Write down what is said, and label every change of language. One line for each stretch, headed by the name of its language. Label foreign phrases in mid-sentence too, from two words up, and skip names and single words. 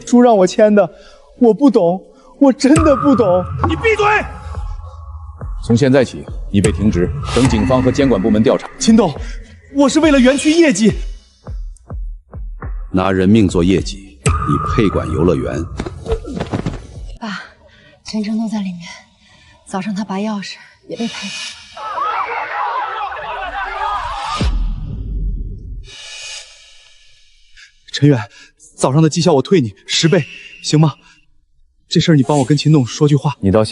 Chinese: 書讓我簽的，我不懂，我真的不懂。你閉嘴！從現在起，你被停職，等警方和監管部門調查。秦董，我是為了園區業績。拿人命做業績，你配管遊樂園？爸，全程都在裡面。早上他拔鑰匙也被拍到。陈远，早上的绩效我退你10倍，行吗？这事儿你帮我跟秦董說句話。